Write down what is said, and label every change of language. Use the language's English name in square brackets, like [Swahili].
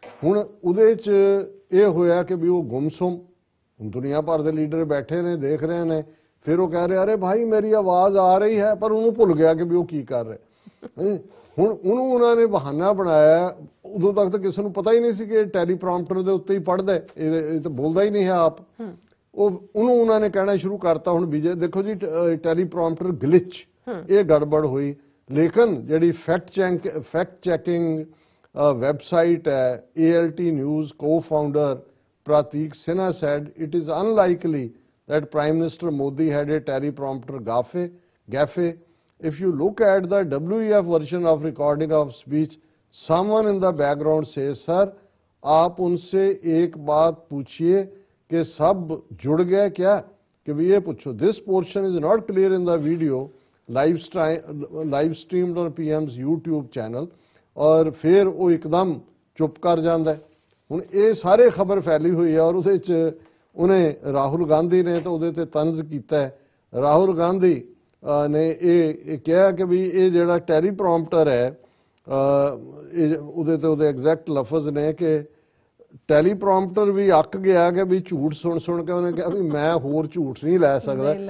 [Punjabi] ਹੁਣ ਉਹਦੇ 'ਚ ਇਹ ਹੋਇਆ ਕਿ ਵੀ ਉਹ ਗੁੰਮਸੁੰਮ, ਦੁਨੀਆ ਭਰ ਦੇ ਲੀਡਰ ਬੈਠੇ ਨੇ, ਦੇਖ ਰਹੇ ਨੇ, ਫਿਰ ਉਹ ਕਹਿ ਰਿਹਾ [Hindi] ਅਰੇ ਭਾਈ ਮੇਰੀ ਆਵਾਜ਼ ਆ ਰਹੀ ਹੈ, [Punjabi] ਪਰ ਉਹਨੂੰ ਭੁੱਲ ਗਿਆ ਕਿ ਵੀ ਉਹ ਕੀ ਕਰ ਰਿਹਾ। ਹੁਣ ਉਹਨੂੰ ਉਹਨਾਂ ਨੇ ਬਹਾਨਾ ਬਣਾਇਆ, ਉਦੋਂ ਤੱਕ ਤਾਂ ਕਿਸੇ ਨੂੰ ਪਤਾ ਹੀ ਨਹੀਂ ਸੀ ਕਿ ਟੈਲੀਪ੍ਰੋਂਪਟਰ ਦੇ ਉੱਤੇ ਹੀ ਪੜ੍ਹਦਾ, ਇਹ ਤਾਂ ਬੋਲਦਾ ਹੀ ਨਹੀਂ ਹੈ ਆਪ। ਉਹਨੂੰ ਉਹਨਾਂ ਨੇ ਕਹਿਣਾ ਸ਼ੁਰੂ ਕਰਤਾ ਹੁਣ ਵਿਜੇ ਦੇਖੋ ਜੀ ਟੈਲੀਪ੍ਰੋਂਪਟਰ ਗਲਿਚ, ਇਹ ਗੜਬੜ ਹੋਈ। ਲੇਕਿਨ ਜਿਹੜੀ ਫੈਕਟ ਚੈਕਿੰਗ ਵੈਬਸਾਈਟ ਹੈ ALT news [English] co-founder Pratik Sinha said it is unlikely that Prime Minister Modi had a teleprompter gaffe. If you look at the WEF version of recording of speech, someone in the background says, sir, [Hindi] आप उनसे एक बात पूछिए कि सब जुड़ गए क्या, कि भी ये पूछो। [English] This portion is not clear in the video live streamed on PM's YouTube channel, [Hindi] और फिर वो एकदम चुप कर जाता है। [Punjabi] ਹੁਣ ਇਹ ਸਾਰੇ ਖਬਰ ਫੈਲੀ ਹੋਈ ਹੈ ਔਰ ਉਹਦੇ 'ਚ ਉਹਨੇ ਰਾਹੁਲ ਗਾਂਧੀ ਨੇ ਤਾਂ ਉਹਦੇ ਤੇ ਤੰਜ਼ ਕੀਤਾ ਹੈ। ਰਾਹੁਲ ਗਾਂਧੀ ਨੇ ਇਹ ਕਿਹਾ ਕਿ ਵੀ ਇਹ ਜਿਹੜਾ ਟੈਲੀਪ੍ਰੋਂਪਟਰ ਹੈ ਉਹਦੇ ਤੇ ਉਹਦੇ ਐਗਜ਼ੈਕਟ ਲਫ਼ਜ਼ ਨੇ ਕਿ ਟੈਲੀਪ੍ਰੋਂਪਟਰ ਵੀ ਅੱਕ ਗਿਆ ਕਿ ਵੀ ਝੂਠ ਸੁਣ ਕੇ ਉਹਨੇ ਕਿਹਾ ਵੀ ਮੈਂ ਹੋਰ ਝੂਠ ਨਹੀਂ ਲੈ ਸਕਦਾ।